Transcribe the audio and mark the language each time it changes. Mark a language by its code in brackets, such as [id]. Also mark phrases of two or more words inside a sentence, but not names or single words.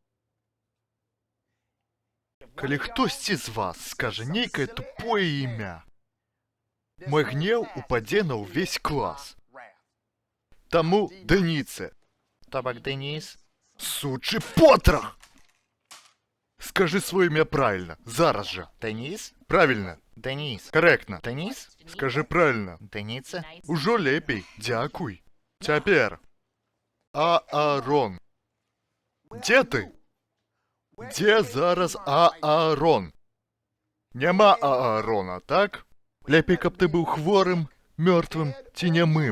[be] Калі хтосьці з вас скажа нейкае тупое імя, мой гнеў упадзе на ўвесь клас. Таму Даніца. То бок Деніс? Сучы потрах! [ru] Скажи свое имя правильно, [be] зараз же. [ru] Деніс? Правильно, Деніс. корректно. Деніс? Скажи правильно. Деніца? [be] Ужо лепей, дзякуй. Цяпер. Аарон. Дзе ты? Дзе зараз Аарон? Няма Аарона, так? Лепей, каб ты быў хворым, мёртвым ці нямым.